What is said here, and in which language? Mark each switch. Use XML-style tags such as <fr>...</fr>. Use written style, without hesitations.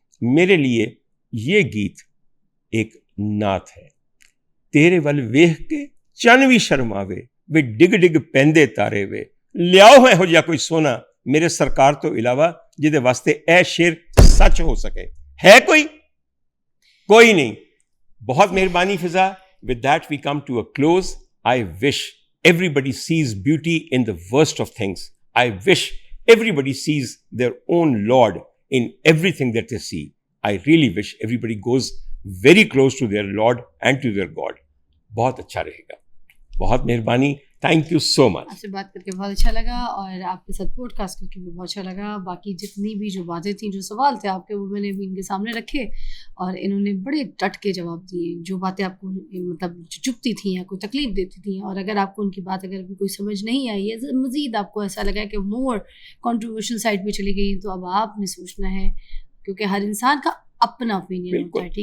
<ur>میرے لیے یہ گیت ایک نعت ہے.</ur> <pa>تیرے ول ویخ کے چن بھی شرماوے وے ڈگ ڈگ پیندے تارے وے لیاؤ ہے ہو جا کوئی سونا میرے سرکار تو علاوہ جدے واسطے اے شیر سچ ہو سکے.</pa> <ur>ہے کوئی نہیں. بہت مہربانی فضا.</ur> <en>With that we come to a close. I wish everybody sees beauty in the worst of things. I wish everybody sees their own Lord in everything that they see. I really wish everybody goes very close to their Lord and to their God.</en> <ur>بہت اچھا رہے گا. بہت مہربانی.</ur> <en>Thank you so much.</en> <ur>آپ سے بات کر کے بہت اچھا لگا اور آپ کے ساتھ پوڈ کاسٹ کر کے بھی بہت اچھا لگا. باقی جتنی بھی جو باتیں تھیں جو سوال تھے آپ کے وہ میں نے بھی ان کے سامنے رکھے اور انہوں نے بڑے ڈٹ کے جواب دیے. جو باتیں آپ کو مطلب چبھتی تھیں یا کوئی تکلیف دیتی تھیں اور اگر آپ کو ان کی بات اگر بھی کوئی سمجھ نہیں آئی ہے مزید آپ کو ایسا لگا کہ مور کنٹروورشل سائڈ پہ چلی گئی تو اب آپ نے سوچنا ہے کیونکہ ہر انسان کا اپنا اوپینین ہوتا ہے.</ur>